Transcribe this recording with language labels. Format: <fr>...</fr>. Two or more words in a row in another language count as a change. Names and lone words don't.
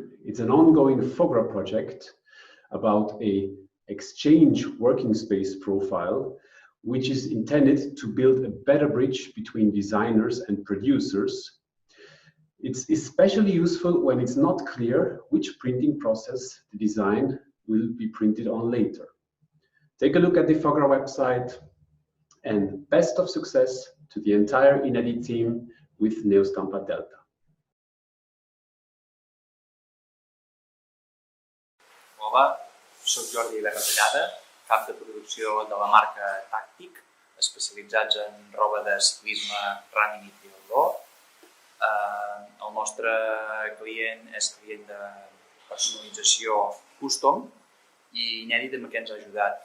<en>It's an ongoing FOGRA project about a exchange working space profile, which is intended to build a better bridge between designers and producers. It's especially useful when it's not clear which printing process the design will be printed on later. Take a look at the FOGRA website, and best of success to the entire InEdit team with NeoStampa Delta.</en> <ca>Hola, soc Jordi Berratellada, cap de producció de la marca Tàctic, especialitzats en roba de ciclisme, running i triatló. El nostre client és client de personalització custom i InEdit amb què ens ha ajudat.</ca>